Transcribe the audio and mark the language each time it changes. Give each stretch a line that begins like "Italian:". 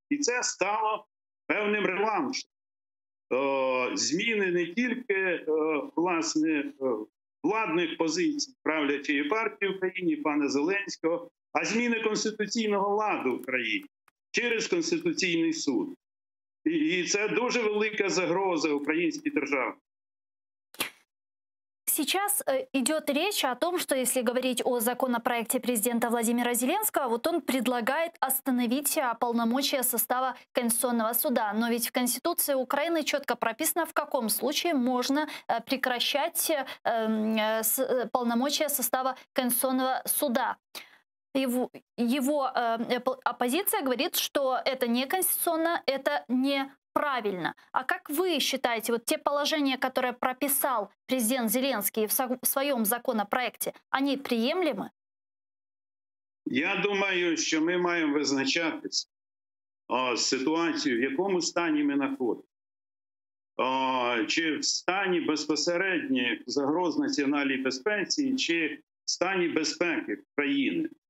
Ukrainian: І це стало певним реваншем. Зміни не тільки власне владних позицій правлячої партії в Україні, пана Зеленського, а зміни конституційного ладу в Україні через Конституційний суд. І це дуже велика загроза українській державі.
Russian: Сейчас идет речь о том, что если говорить о законопроекте президента Владимира Зеленского, вот он предлагает остановить полномочия состава Конституционного суда. Но ведь в Конституции Украины четко прописано, в каком случае можно прекращать полномочия состава Конституционного суда. Его оппозиция говорит, что это неконституционно, это неправильно. А как вы считаете, вот те положения, которые прописал президент Зеленский в своем законопроекте, они приемлемы?
Ukrainian: Я думаю, що ми маємо визначатися ситуацію, в якому стані ми знаходимося. Чи в стані безпосередніх загроз національній безпеці, чи в стані безпеки країни.